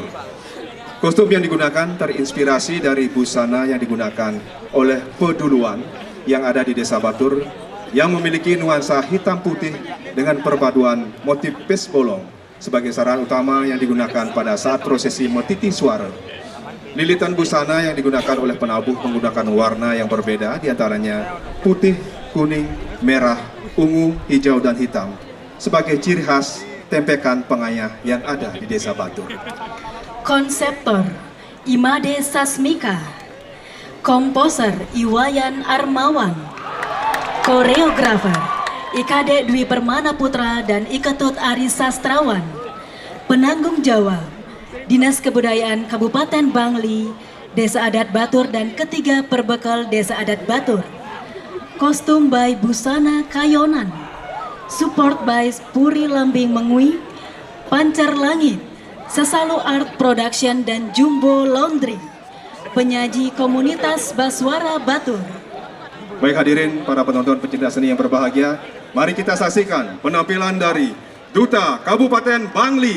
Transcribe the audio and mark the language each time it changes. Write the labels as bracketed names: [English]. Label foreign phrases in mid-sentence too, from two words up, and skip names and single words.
[Indonesian] Kostum yang digunakan terinspirasi dari busana yang digunakan oleh peduluan yang ada di Desa Batur yang memiliki nuansa hitam putih dengan perpaduan motif pes bolong sebagai saran utama yang digunakan pada saat prosesi metiti suara. Lilitan busana yang digunakan oleh penabuh menggunakan warna yang berbeda, diantaranya putih, kuning, merah, ungu, hijau, dan hitam sebagai ciri khas tempekan pengayah yang ada di Desa Batur. Konseptor Imade Sasmika, komposer Iwayan Armawan, koreografer Ikade Dwi Permana Putra dan Iketut Ari Sastrawan, penanggung jawab Dinas Kebudayaan Kabupaten Bangli, Desa Adat Batur dan ketiga perbekal Desa Adat Batur. Kostum by Busana Kayonan, [English] support by [Indonesian] Puri Lambing Mengui, Pancar Langit, Sesalu Art Production dan Jumbo Laundry. Penyaji Komunitas Bhaswara Batur. Baik hadirin para penonton pecinta seni yang berbahagia, mari kita saksikan penampilan dari Duta Kabupaten Bangli.